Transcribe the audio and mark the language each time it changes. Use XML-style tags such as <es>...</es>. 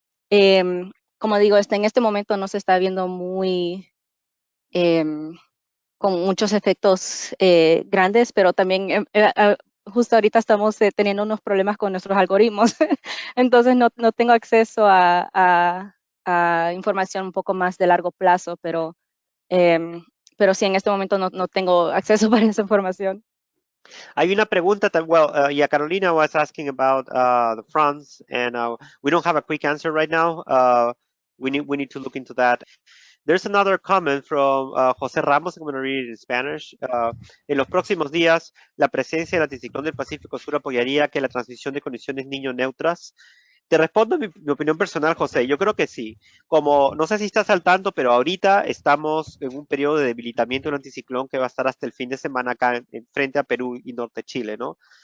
<es>Como digo, en este momento no se está viendo muy con muchos efectos grandes, pero también justo ahorita estamos teniendo unos problemas con nuestros algoritmos, entonces no tengo acceso a información un poco más de largo plazo, pero sí, en este momento no tengo acceso para esa información. Hay una pregunta,</es> <en>yeah, Carolina was asking about the fronts, and we don't have a quick answer right now. We need to look into that. There's another comment from José Ramos. I'm going to read it in Spanish.</en> <es>En los próximos días, la presencia del anticiclón del Pacífico Sur apoyaría que la transmisión de condiciones niño neutras. Te respondo mi opinión personal, José. Yo creo que sí. Como no sé si estás al tanto, pero ahorita estamos en un periodo de debilitamiento del anticiclón que va a estar hasta el fin de semana acá frente a Perú y norte Chile, ¿no?</es>